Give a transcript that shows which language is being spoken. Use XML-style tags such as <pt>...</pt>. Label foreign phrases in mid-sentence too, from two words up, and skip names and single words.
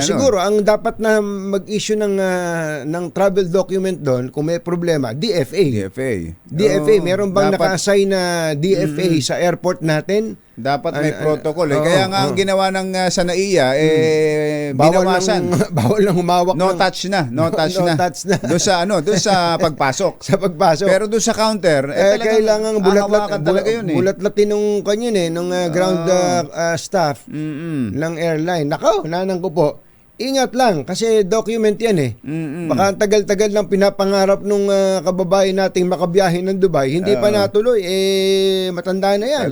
<tl>siguro ang dapat na mag-issue ng</tl> <en>travel document</en> <tl>doon kung may problema, DFA. DFA, Oo, meron bang dapat- naka-assign na DFA sa airport natin? Dapat may protocol. oo, Kaya nga ang oo. ginawa ng sa NAIA, binawasan. Bawal lang humawak No ng-</tl> <en>touch na. No touch</en> <tl>No na. touch na. Doon sa pagpasok. sa pagpasok. Pero doon sa counter, talagang kailangan hahawakan talaga yun eh. bulatlatin nung kanyon nung ground staff ng airline. Nako, nanang ko po. Ingat lang kasi document yan eh. Baka ang tagal-tagal lang pinapangarap nung kababayan nating makabiyahe ng Dubai, hindi pa natuloy, matanda na yan.</tl>